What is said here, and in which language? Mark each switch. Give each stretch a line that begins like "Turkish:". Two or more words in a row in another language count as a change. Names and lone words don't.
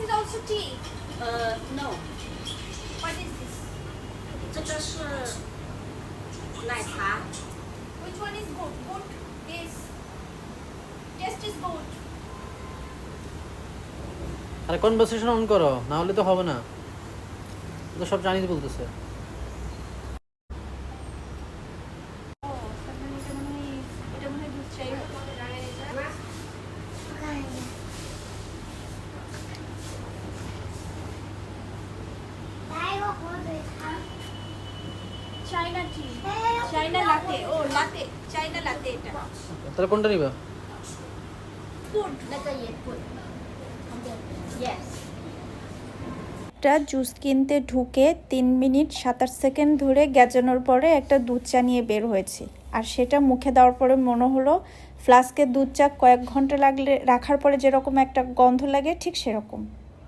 English: also tea. No， What is this?
Chinese: 这个是奶茶。
English: Which one is good? Good is taste is good.
Bangla: আরে কনভারসেশন অন করো, না হলে তো হবে না। তো সব চাইনিজ বলতেছে। Oh, তার মানে এটা মনে হয় দুধ চাই হবে।
English: China tea. China latte. Oh, latte. China latte এটা।
Bangla: তাহলে কোনটা নিবা?
English: Good.
Chinese: 那个也滚。Yes。
Bangla: একটা জুস কিনতে ঢুকে 3 মিনিট 27 সেকেন্ড ধরে গ্যাজানোর পরে একটা দুধ চা নিয়ে বের হয়েছি। আর সেটা মুখে দেওয়ার পরে মনে হলো ফ্লাস্কের দুধ চা কয়েক ঘন্টা রাখার পরে যেরকম একটা গন্ধ লাগে ঠিক সেরকম।